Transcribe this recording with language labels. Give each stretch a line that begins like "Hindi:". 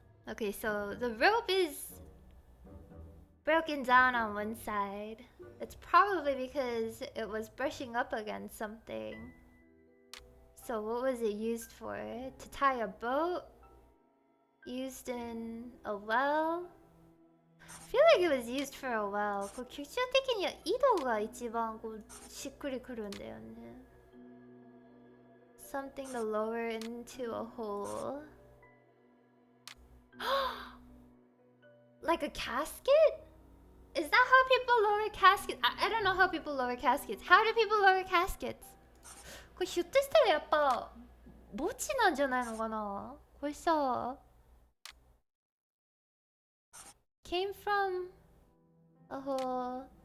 English: Okay, so the rope is broken down on one side. It's probably because it was brushing up against something. So what was it used for? To tie a boat? Used in a well? I feel like it was used for a well.
Japanese: こう曲調的には井戸が一番こうしっくりくるんだよね。
English: Something to lower into a hole. Like a casket? Is that how people lower caskets? I don't know how people lower caskets. How do people lower caskets?
Japanese: これひょっとしたらやっぱ墓地なんじゃないのかな。これさ
English: came from a hole.